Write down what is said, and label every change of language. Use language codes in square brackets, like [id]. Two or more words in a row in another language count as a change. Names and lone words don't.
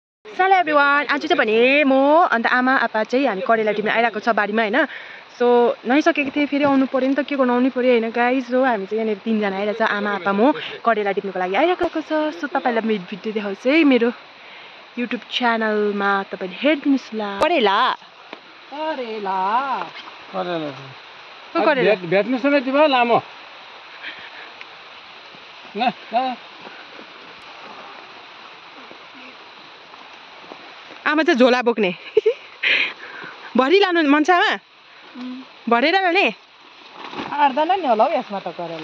[en] hello everyone, [ne] आज चाहिँ भने म अन्त आमा आपा चाहिँ हामी करेला टिप्न आइरहेको छ बारीमा हैन। सो नुहाइसकेको थिएँ, फेरि आउनु पर्यो नि त, के गर्नु आउनु पर्यो हैन गाइस। सो हामी चाहिँ यहाँनिर 3 जना आइरहेछ, आमा आपा म करेला टिप्नको लागि आइरहेको छ। सो तपाईलाई मेरो भिडियो देखाउँछु है मेरो युट्युब च्यानलमा, तपाईले हेर्दिनुस् ल। करेला करेला करेला करेला भेट्नुस् न तिम्रो लामो ल ल। आमा चाहिँ झोला बोक्ने भरि लानु मन छ आमा? भरेर लाने आर्दैन नि होला हौ यसमा त करेला।